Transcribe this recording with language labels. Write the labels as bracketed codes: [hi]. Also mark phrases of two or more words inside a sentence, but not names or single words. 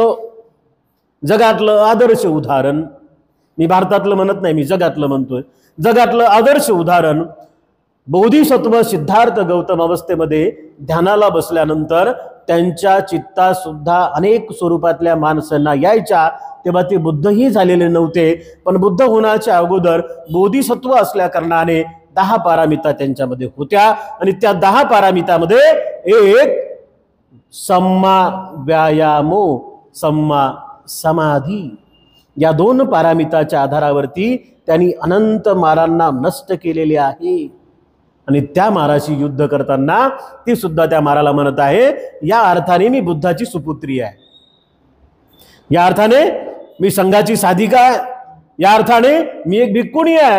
[mr] जगातलं आदर्श उदाहरण, मी भारतातलं म्हणत नाही, मी जगातलं म्हणतोय, जगातलं आदर्श उदाहरण बोधिसत्व सिद्धार्थ गौतम अवस्थेमध्ये ध्यानाला बसल्यानंतर त्यांच्या चित्तात सुद्धा अनेक स्वरूपातल्या माणसांना यायच्या. तेव्हा ते बुद्धही झालेले नव्हते, पण बुद्ध होण्याच्या अगोदर बोधिसत्व असल्या कारणाने 10 पारामिता त्यांच्यामध्ये होत्या आणि त्या 10 पारामितामध्ये एक [pi] सम्मा व्यायामो, सम्मा समाधी, [mr] या 2 पारामिताच्या आधारावरती त्यांनी अनंत मारांना नष्ट केलेले आहे. आणि त्या माराशी युद्ध करताना ती सुद्धा त्या माराला म्हणत आहे या अर्थाने मी बुद्धाची सुपुत्री आहे, या अर्थाने मी संघाची साधिका आहे, या अर्थाने मी एक भिक्खुणी आहे.